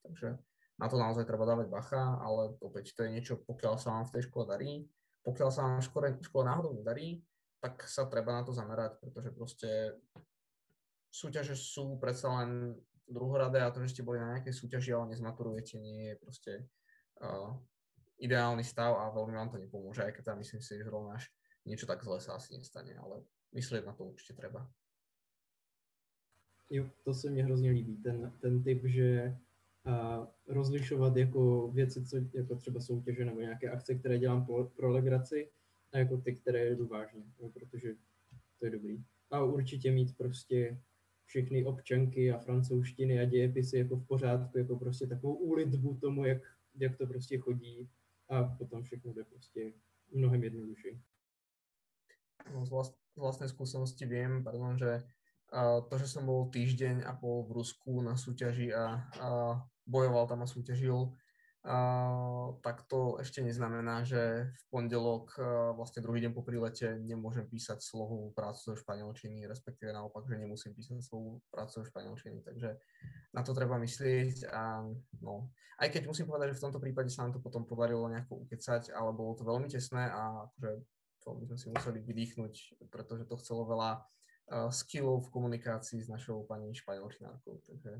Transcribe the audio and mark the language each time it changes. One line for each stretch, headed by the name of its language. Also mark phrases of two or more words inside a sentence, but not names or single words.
Slovak: Takže na to naozaj treba dávať bacha, ale opäť to je niečo, pokiaľ sa vám v tej škole darí, pokiaľ sa vám v škole náhodou nedarí, tak sa treba na to zamerať, pretože proste súťaže sú predsa len druhoradé a to, že ste boli na nejakej súťaži, ale nezmaturujete, nie je proste ideálny stav a veľmi vám to nepomôže, aj keď tam myslím si, že rovnáš niečo tak zle sa asi nestane, ale myslieť na to určite treba.
Czech: Jo, to se mně hrozně líbí, ten typ, že rozlišovat jako věci, co, jako třeba soutěže nebo nějaké akce, které dělám pro legraci, a jako ty, které jdu vážně, protože to je dobrý. A určitě mít prostě všechny občanky a francouzštiny a dějepisy jako v pořádku, jako prostě takovou úlitbu tomu, jak to prostě chodí a potom všechno jde prostě mnohem jednodušší. No,
Slovak: z vlastnej skúsenosti viem, že to, že som bol týždeň a pol v Rusku na súťaži a bojoval tam a súťažil, tak to ešte neznamená, že v pondelok, vlastne druhý deň po prílete, nemôžem písať slohovú prácu zo španielčiny, respektíve naopak, že nemusím písať slohovú prácu zo španielčiny, takže na to treba myslieť a no, aj keď musím povedať, že v tomto prípade sa nám to potom podarilo nejako ukecať, ale bolo to veľmi tesné a akože to by sme si museli vydýchnuť, pretože to chcelo veľa skillov v komunikácii s našou pani španielčinárkou, takže